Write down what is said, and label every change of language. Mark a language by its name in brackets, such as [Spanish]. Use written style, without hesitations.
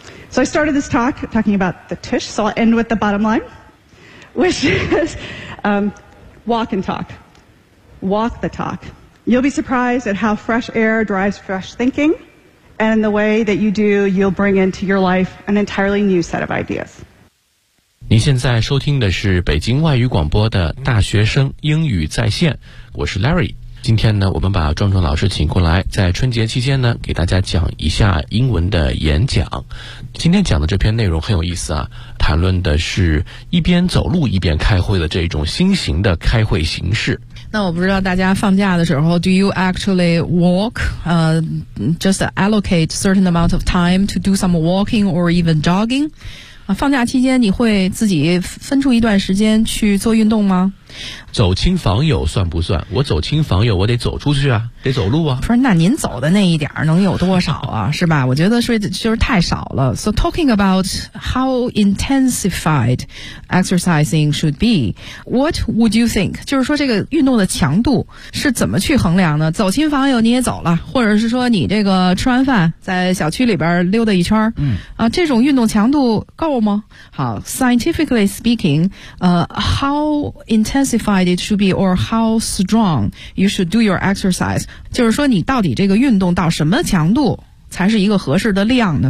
[English] So I started this talk talking about the tush, so I'll end with the bottom line, which is walk and talk. Walk the talk. You'll be surprised at how fresh air drives fresh thinking, and the way that you do, you'll bring into your life an entirely new set of ideas. [Chinese] 您现在收听的是北京外语广播的大学生英语在线，我是 Larry。今天呢，我们把壮壮老师请过来，在春节期间呢，给大家讲一下英文的演讲。今天讲的这篇内容很有意思啊，谈论的是一边走路一边开会的这种新型的开会形式。那我不知道大家放假的时候 ， [English] Do you actually walk? Just allocate certain amount of time to do some walking or even jogging? [Chinese] 放假期间你会自己分出一段时间去做运动吗？走亲访友算不算？我走亲访友我得走出去啊，得走路啊。不是，那您走的那一点能有多少啊？是吧？我觉得是就是太少了。 [English] So talking about how intensified exercising should be, what would you think? [Chinese] 就是说这个运动的强度是怎么去衡量呢？走亲访友你也走了，或者是说你这个吃完饭在小区里边溜达一圈，这种运动强度够吗？ [English] 好， scientifically speaking, how intensified it should be or how strong you should do your exercise, [Chinese] 就是说你到底这个运动到什么强度才是一个合适的量呢？